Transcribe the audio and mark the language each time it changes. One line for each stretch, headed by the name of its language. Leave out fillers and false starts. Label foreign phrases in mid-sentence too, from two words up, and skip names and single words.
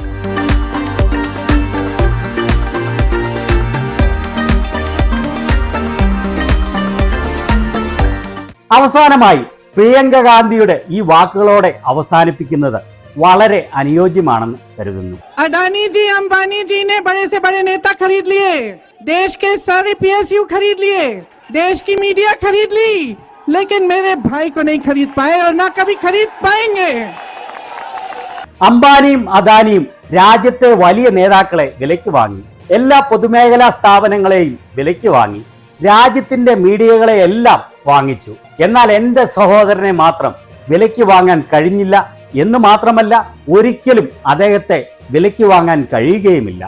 Malayalam: അവസാനമായി പ്രിയങ്ക ഗാന്ധിയുടെ ഈ വാക്കുകളോടെ അവസാനിപ്പിക്കുന്നത് വളരെ അനുയോജ്യമാണെന്ന് കരുതുന്നു.
Hindi: अडानी जी, अंबानी जी ने बड़े से बड़े नेता खरीद लिए, देश के सारे पीएसयू खरीद लिए, देश की मीडिया खरीद ली, लेकिन मेरे भाई को नहीं खरीद पाए और ना कभी खरीद पाएंगे.
Malayalam: അംബാനിയും അദാനിയും രാജ്യത്തെ വലിയ നേതാക്കളെ വിലയ്ക്ക് വാങ്ങി, എല്ലാ പൊതുമേഖലാ സ്ഥാപനങ്ങളെയും വിലയ്ക്ക് വാങ്ങി, രാജ്യത്തിന്റെ മീഡിയകളെ എല്ലാം വാങ്ങിച്ചു. എന്നാൽ എൻ്റെ സഹോദരനെ മാത്രം വിലയ്ക്ക് വാങ്ങാൻ കഴിഞ്ഞില്ല എന്ന് മാത്രമല്ല, ഒരിക്കലും അദ്ദേഹത്തെ വിലയ്ക്ക് വാങ്ങാൻ കഴിയുകയുമില്ല.